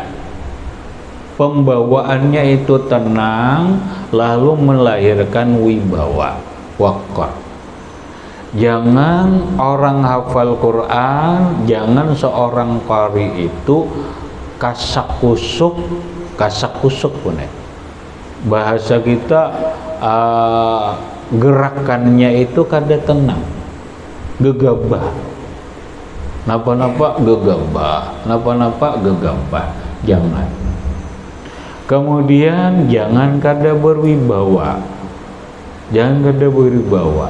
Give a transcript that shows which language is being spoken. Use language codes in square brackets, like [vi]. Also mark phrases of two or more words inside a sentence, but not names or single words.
[id] Pembawaannya itu tenang, lalu melahirkan wibawa, waqar. Jangan orang hafal Quran, jangan seorang qari itu kasak kusuk pun ya. Bahasa kita gerakannya itu kada tenang, gegabah. [bjn] napa-napa gegabah, napa-napa gegabah, jangan. [id] Kemudian jangan kada berwibawa, jangan kada berwibawa.